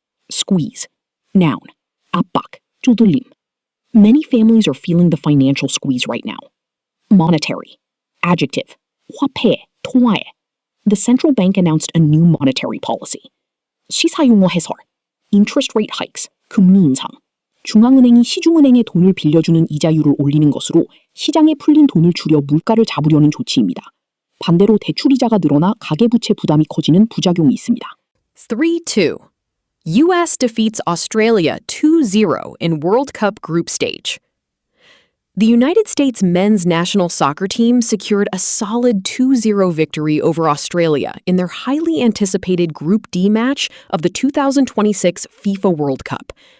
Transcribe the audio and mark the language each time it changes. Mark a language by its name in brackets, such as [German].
[English] Squeeze. Noun. [Korean] 압박, 쪼들림. [English] Many families are feeling the financial squeeze right now. Monetary. Adjective. [Korean] 화폐, 통화에. [English] The central bank announced a new monetary policy. [Korean] 시사용어 해설. [English] Interest rate hikes, [Korean] 금리 인상. 중앙은행이 시중은행에 돈을 빌려주는 이자율을 올리는 것으로 시장에 풀린 돈을 줄여 물가를 잡으려는 조치입니다. 반대로 대출이자가 늘어나 가계부채 부담이 커지는 부작용이 있습니다. [English] 3-2. U.S. defeats Australia 2-0 in World Cup group stage. The United States men's national soccer team secured a solid 2-0 victory over Australia in their highly anticipated Group D match of the 2026 FIFA World Cup.